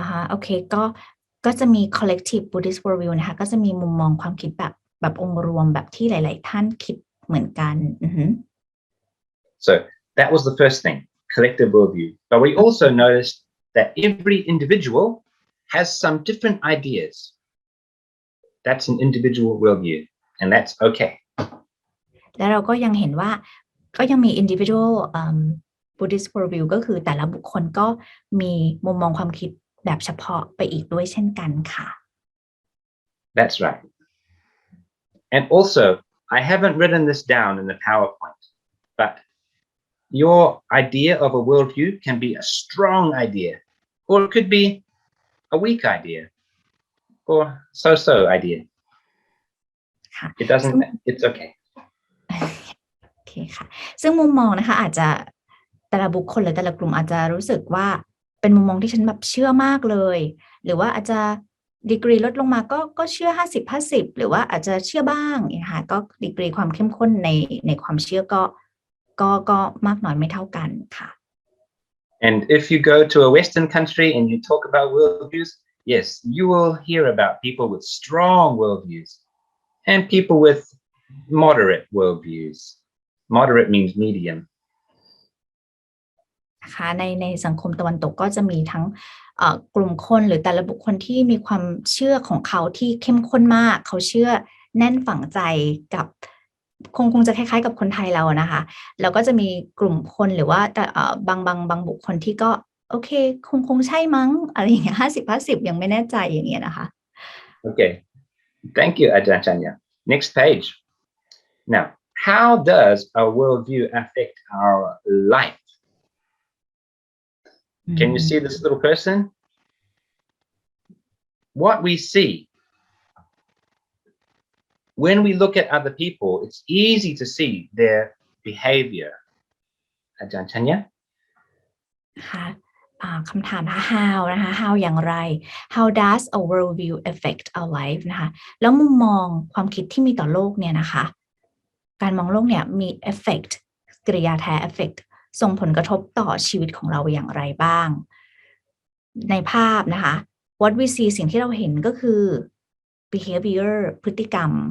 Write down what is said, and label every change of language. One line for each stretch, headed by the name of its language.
Thai: โอเคก็จะมี collective Buddhist worldview นะคะก็จะมีมุมมองความคิดแบบองค์รวมแบบที่หลายๆท่านคิดเหมือนกัน
English: So that was the first thing, collective worldview. But we also noticed that every individual has some different ideas. That's an individual worldview, and that's okay.
Thai: แล้วเราก็ยังเห็นว่าก็ยังมี individual Buddhist worldview ก็คือแต่ละบุคคลก็มีมุมมองความคิดแบบเฉพาะไปอีกด้วยเช่นกันค่ะ
English: That's right. And also, I haven't written this down in the PowerPoint, but your idea of a worldview can be a strong idea, or it could be a weak idea, or so-so idea. It doesn't, it's okay.
Thai: โอเคค่ะซึ่งมุมมองนะคะอาจจะแต่ละบุคคลหรือแต่ละกลุ่มอาจจะรู้สึกว่าเป็นมุมมองที่ฉันแบบเชื่อมากเลยหรือว่าอาจจะ ดีกรีลดลงมาก็เชื่อ50-50หรือว่าอาจจะเชื่อบ้างนะคะก็ดีกรีความเข้มข้นในความเชื่อก็มากน้อยไม่เท่ากันค่ะ
English: And if you go to a Western country and you talk about worldviews, yes, you will hear about people with strong worldviews and people with moderate worldviews. Moderate means medium.
Thai: นะคะในสังคมตะวันตกก็จะมีทั้งกลุ่มคนหรือแต่ละบุคคลที่มีความเชื่อของเขาที่เข้มข้นมากเขาเชื่อแน่นฝังใจกับคงจะคล้ายๆกับคนไทยเรานะคะแล้วก็จะมีกลุ่มคนหรือว่าบางบุคคลที่ก็โอเคคงใช่มั้งอะไรอย่างเงี้ย50-50ยังไม่แน่ใจอย่างเงี้ยนะคะ
English: Okay, thank you, Aj.Andre. Next page. Now, how does our worldview affect our life? Can you see this little person? What we see when we look at other people, it's easy to see their behavior. Aj.Andre?
Thai: ค่ะคำถามนะคะ how นะคะ how อย่างไร
English: how does a worldview affect our life
Thai: นะคะแล้วมุมมองความคิดที่มีต่อโลกเนี่ยนะคะการมองโลกเนี่ยมี effect กริยาแท้ effect ส่งผลกระทบต่อชีวิตของเราอย่างไรบ้างในภาพนะคะ
English: what we see
Thai: สิ่งที่เราเห็นก็คือ behavior พฤติกรรม